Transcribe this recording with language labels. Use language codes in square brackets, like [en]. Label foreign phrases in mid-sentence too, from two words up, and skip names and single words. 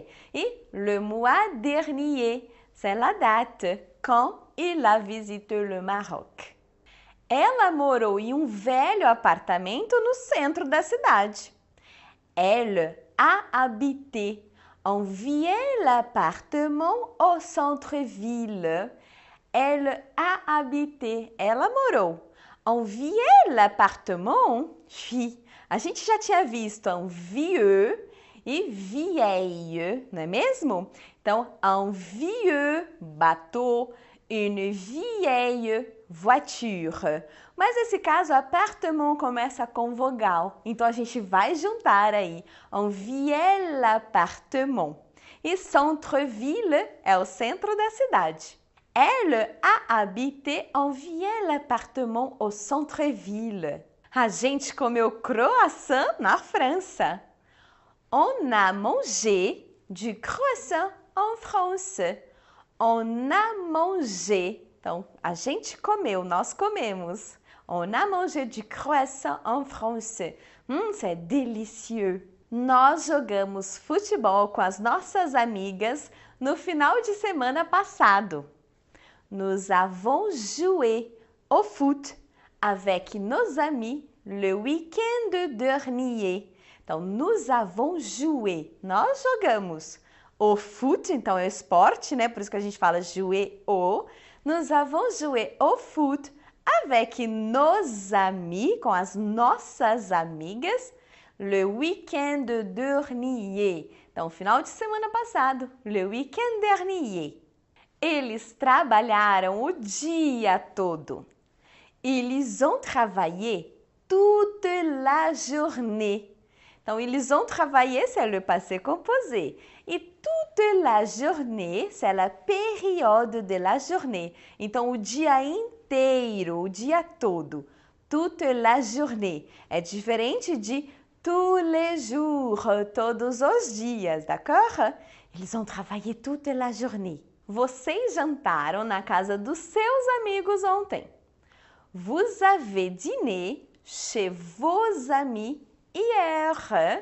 [fr] Et le mois dernier, c'est la date. quand il a visité le Maroc. [pt] Ela morou em velho apartamento no centro da cidade. [fr] Elle a habité un vieil appartement au centre-ville. Elle a habité, [pt] ela morou. [fr] Un vieil appartement, oui. [pt] A gente já tinha visto um vieux e vieille, não é mesmo? Então, [fr] un vieux bateau, une vieille voiture. [pt] Mas nesse caso, appartement começa com vogal. Então, a gente vai juntar aí [fr] un vieil appartement. [pt] E centre-ville é o centro da cidade. [fr] Elle a habité un vieil appartement au centre-ville. [pt] A gente comeu croissant na França. [fr] On a mangé du croissant en France. On a mangé. [pt] Então, a gente comeu, nós comemos. [fr] On a mangé du croissant en France. C'est délicieux. [pt] Nós jogamos futebol com as nossas amigas no final de semana passado. [fr] Nous avons joué au foot avec nos amis le week-end dernier. Então, nous avons joué. [pt] Nós jogamos. O foot, então é esporte, né? Por isso que a gente fala [fr] jouer au. Nous avons joué au foot avec nos amis, [pt] com as nossas amigas, [fr] le week-end dernier. [pt] Então, final de semana passado, [fr] le week-end dernier. [pt] Eles trabalharam o dia todo. [fr] Ils ont travaillé toute la journée. Então, ils ont travaillé, c'est le passé composé. E toute la journée, c'est la période de la journée. [pt] Então, o dia inteiro, o dia todo. [fr] Toute la journée. [pt] É diferente de [fr] tous les jours, [pt] todos os dias, [fr] d'accord? Ils ont travaillé toute la journée. [pt] Vocês jantaram na casa dos seus amigos ontem. [fr] Vous avez dîné chez vos amis hier.